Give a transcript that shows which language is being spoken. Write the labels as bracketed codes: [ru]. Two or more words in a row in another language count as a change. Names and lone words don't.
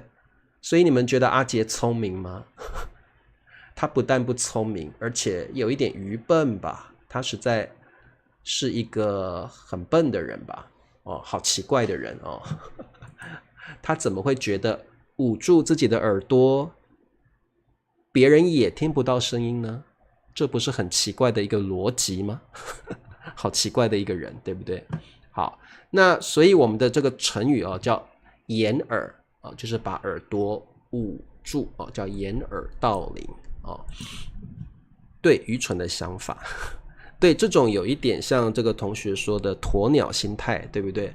[zh] 所以你們覺得阿杰聰明嗎？他不但不聰明，而且有一點愚笨吧。他實在是一個很笨的人吧？好奇怪的人哦。他怎麼會覺得捂住自己的耳朵，別人也聽不到聲音呢？這不是很奇怪的一個邏輯嗎？好奇怪的一個人，對不對？好，那所以我們的這個成語叫掩耳，就是把耳朵捂住，叫掩耳盜鈴。對，愚蠢的想法。對，這種有一點像這個同學說的鴕鳥心態，對不對？